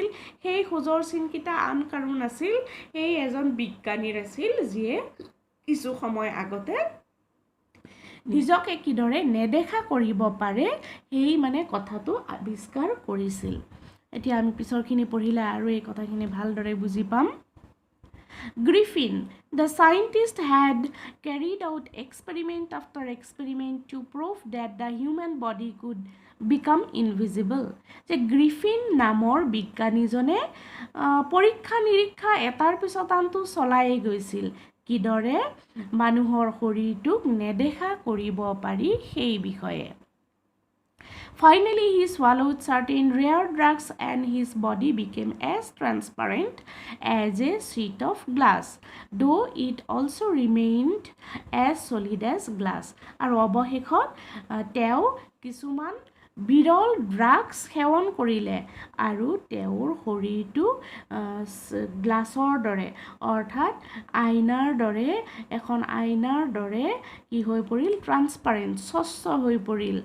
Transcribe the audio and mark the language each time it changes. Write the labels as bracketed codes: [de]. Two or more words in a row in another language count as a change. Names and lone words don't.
[as] সেই খোজৰ চিনকেইটা আন কাৰো নাছিল, সেই এজন বিজ্ঞানীৰ আছিল যিয়ে কিছু সময় আগতে নিজকে কিদৰে নেদেখা কৰিব পাৰে সেই মানে কথাটো আৱিষ্কাৰ কৰিছিল. এতিয়া আমি পিছৰখিনি পঢ়িলে আৰু এই কথাখিনি ভালদৰে বুজি পাম. [en] Griffin, the scientist, had carried out experiment after experiment to prove that the human body could become invisible. [as] যে গ্ৰিফিন নামৰ বিজ্ঞানীজনে পৰীক্ষা নিৰীক্ষা এটাৰ পিছত আনটো চলাই গৈছিল কিদৰে মানুহৰ শৰীৰটোক নেদেখা কৰিব পাৰি সেই বিষয়ে. [en] Finally, he swallowed certain rare drugs and his body became as transparent as a sheet of glass, though it also remained as solid as glass. [as] আৰু অৱশেষত তেওঁ কিছুমান বিৰল ড্ৰাগছ সেৱন কৰিলে আৰু তেওঁৰ শৰীৰটো গ্লাছৰ দৰে অৰ্থাৎ আইনাৰ দৰে এখন আইনাৰ দৰে কি হৈ পৰিল ট্ৰান্সপাৰেণ্ট স্বচ্ছ হৈ পৰিল.